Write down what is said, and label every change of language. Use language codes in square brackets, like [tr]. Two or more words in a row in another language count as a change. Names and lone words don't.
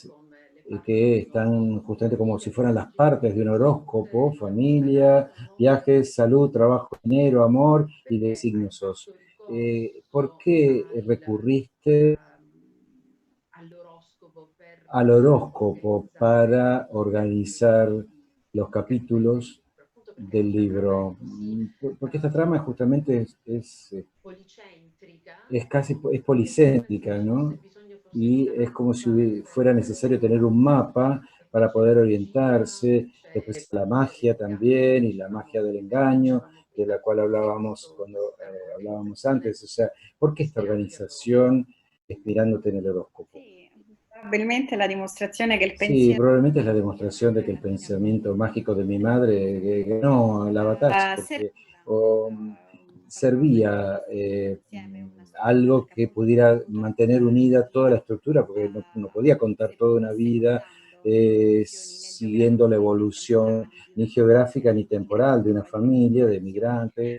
[es] Estas, [it] come le parti [es] que [it] di un [es] están [it] oroscopo, [es] justamente como si [it] famiglia, [es] fueran las [it] viaggi, [es] partes de un [it] salute, [es] horóscopo: familia, [it] fidanzato, amore, [es] viajes, salud, trabajo, dinero, amor y de [it] perché hai [es] signos sos. [it] fatto [es] ¿Por [it] ricorso [es] qué recurriste [it] all'oroscopo per [es] al horóscopo [it] organizzare [es] para organizar los [it] i capitoli [es] capítulos [it] del libro? Appunto perché [es] del [it] questa trama è [es] libro? [it] così [es] Porque esta trama justamente [it] policentrica, [es] es casi es [it] come se [es] policéntrica, [it] ci fosse [es] ¿no? [it] bisogno forse di [es] Y [it] una [es] es como [it] mappa [es] si [it] per [es] fuera necesario tener un mapa [it] e poi [es] para [it] c'è [es] la poder [it] magia, [es] orientarse, [it] c'è [es] después la [it] qualcosa [es] magia [it] dell'inganno [es] también y la magia del [it] che [es] engaño, [it] dicevamo [es] de [it] prima, [es] la cual [it] perché [es] hablábamos cuando [it] questa [es] hablábamos [it] organizzazione [es] antes. O sea, ¿por qué esta [it] ispirata agli oroscopi. [es] organización inspirándote en el horóscopo? [it] sì, probabilmente la dimostrazione che il [es] Sí, [it] pensiero [es] probablemente es la demostración de que el pensamiento mágico de mi madre ganó la batalla, porque o, [it] serve [es] servía algo que pudiera mantener unida toda la estructura, porque no podía contar toda una vida siguiendo la evolución ni geográfica ni temporal de una familia de migrantes